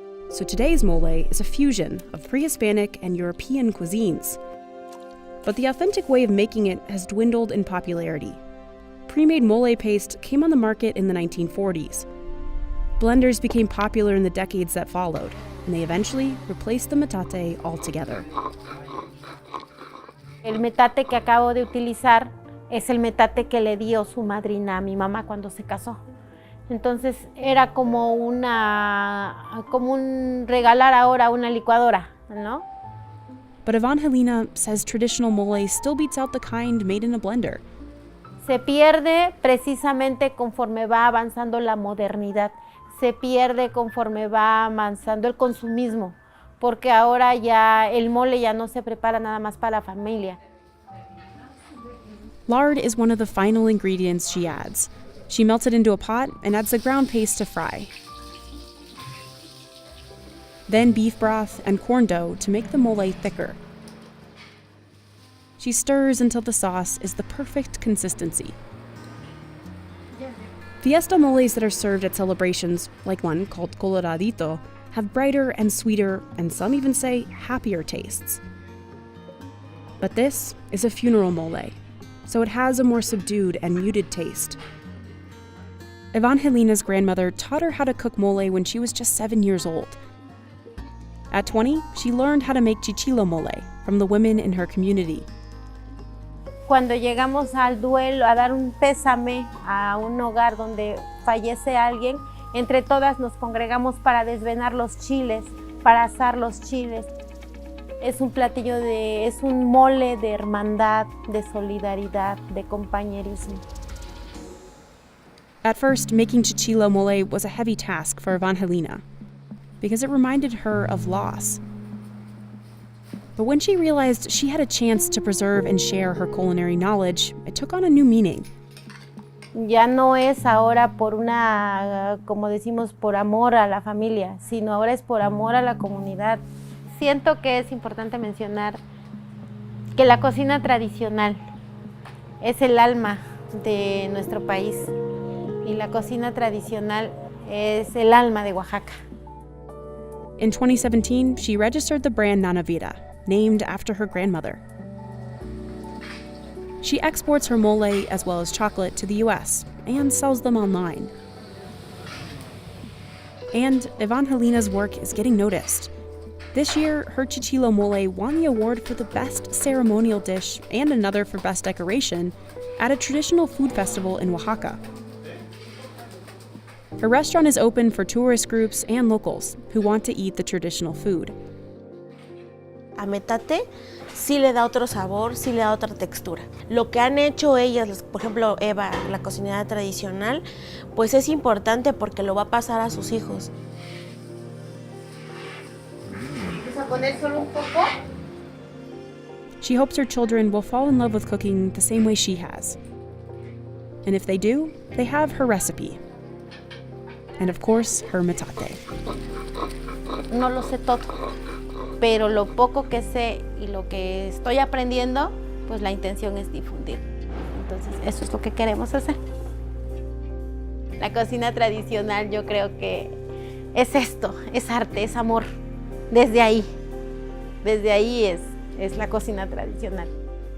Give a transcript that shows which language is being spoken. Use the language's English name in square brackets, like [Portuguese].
[English] So today's mole is a fusion of pre-Hispanic and European cuisines. But the authentic way of making it has dwindled in popularity. Pre-made mole paste came on the market in the 1940s. Blenders became popular in the decades that followed, and they eventually replaced the metate altogether. [Spanish] El metate que acabo de utilizar es el metate que le dio su madrina a mi mamá cuando se casó. Entonces era como un regalar ahora una licuadora, ¿no? [English] But Evangelina says traditional mole still beats out the kind made in a blender. [Spanish] Se pierde precisamente conforme va avanzando la modernidad. Se pierde conforme va avanzando el consumismo, porque ahora ya el mole ya no se prepara nada más para la familia. [English] Lard is one of the final ingredients she adds. She melts it into a pot and adds the ground paste to fry. Then beef broth and corn dough to make the mole thicker. She stirs until the sauce is the perfect consistency. Fiesta moles that are served at celebrations, like one called Coloradito, have brighter and sweeter, and some even say happier tastes. But this is a funeral mole, so it has a more subdued and muted taste. Evangelina's grandmother taught her how to cook mole when she was just 7 years old. At 20, she learned how to make chichilo mole from the women in her community. [Spanish] Cuando llegamos al duelo, a dar un pésame a un hogar donde fallece alguien, entre todas nos congregamos para desvenar los chiles, para asar los chiles. Es un platillo es un mole de hermandad, de solidaridad, de compañerismo. [English] At first, making chichilo mole was a heavy task for Evangelina, because it reminded her of loss. But when she realized she had a chance to preserve and share her culinary knowledge, it took on a new meaning. [Spanish] Ya no es ahora por como decimos, por amor a la familia, sino ahora es por amor a la comunidad. Siento que es importante mencionar que la cocina tradicional es el alma de nuestro país y la cocina tradicional es el alma de Oaxaca. [English] In 2017, she registered the brand Nana Vida, named after her grandmother. She exports her mole as well as chocolate to the US and sells them online. And Evangelina's work is getting noticed. This year, her chichilo mole won the award for the best ceremonial dish and another for best decoration at a traditional food festival in Oaxaca. Her restaurant is open for tourist groups and locals who want to eat the traditional food. [Spanish] A metate sí le da otro sabor, sí le da otra textura. Lo que han hecho ellas, por ejemplo Eva, la cocinera tradicional, pues es importante porque lo va a pasar a sus hijos. ¿Vamos a poner solo un poco? [English] She hopes her children will fall in love with cooking the same way she has. And if they do, they have her recipe. And of course, her metate. [Spanish] No lo sé todo, pero lo poco que sé y lo que estoy aprendiendo, pues la intención es difundir. Entonces, eso es lo que queremos hacer. La cocina tradicional yo creo que es esto, es arte, es amor. Desde ahí es la cocina tradicional.